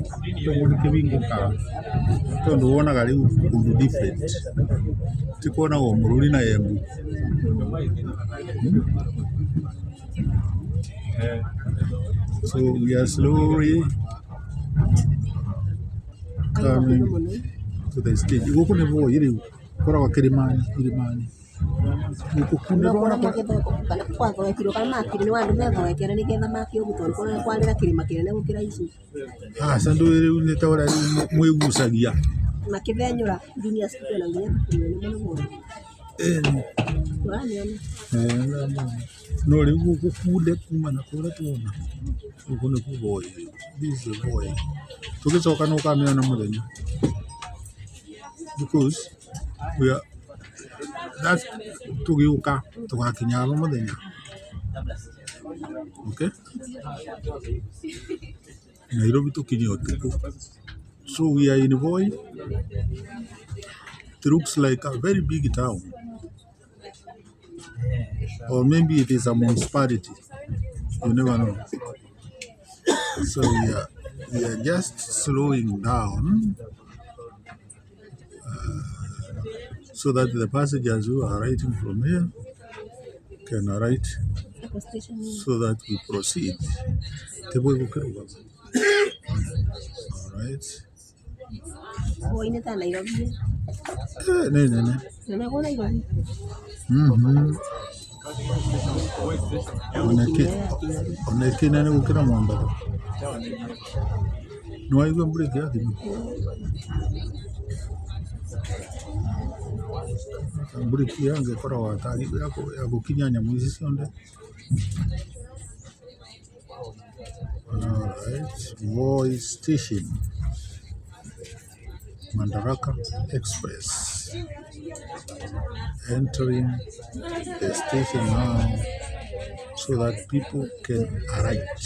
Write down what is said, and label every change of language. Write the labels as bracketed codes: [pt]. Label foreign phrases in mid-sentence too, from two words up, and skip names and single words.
[ki] tondu kibinguka tondu wonaga riu undu different tikuona go mururi na Embu. [en] So we are slowly coming to the stage. [ki] Guku ni Voi riu koragwo Kilimani. Sandu riu ni ta ura mwigucagia makithenyura [en] junior school [ki] na nginya no riu guku kunde kuma na kura tuona guku ni Voi. [en] This is Voi. [ki] Tugicoka no kamiona muthenya [en] because we are that's [ki] tugiuka tugakinya aba muthenya. Okay, Nairobi tukinye utuku. [en] So we are in Voi. It looks like a very big town, or maybe it is a municipality. You never know. So we are just slowing down so that the passengers who are writing from here can write, so that we proceed. All right. [ki] Onekina ni gukira Mombasa. No aigua break ya thimu. Break yange koragwo atari ya gukinya nyamu ici cionde. [en] All right. Voi station. Madaraka Express. Entering the station now so that people can arrive.